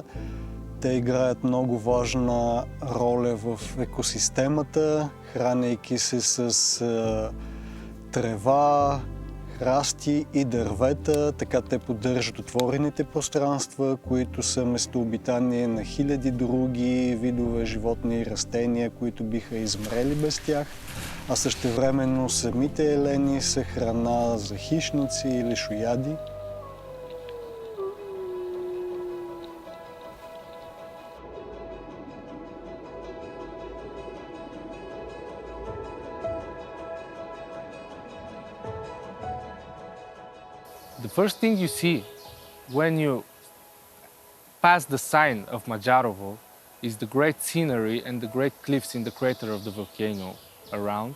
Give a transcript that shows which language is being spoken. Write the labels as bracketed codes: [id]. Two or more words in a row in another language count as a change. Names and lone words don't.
[bg] Те играят много важна роля в екосистемата, хранейки се с трева, храсти и дървета, така те поддържат отворените пространства, които са местообитание на хиляди други видове животни и растения, които биха измрели без тях, а същевременно самите елени са храна за хищници или шояди. [en] The first thing you see when you pass the sign of Majarovo is the great scenery and the great cliffs in the crater of the volcano around.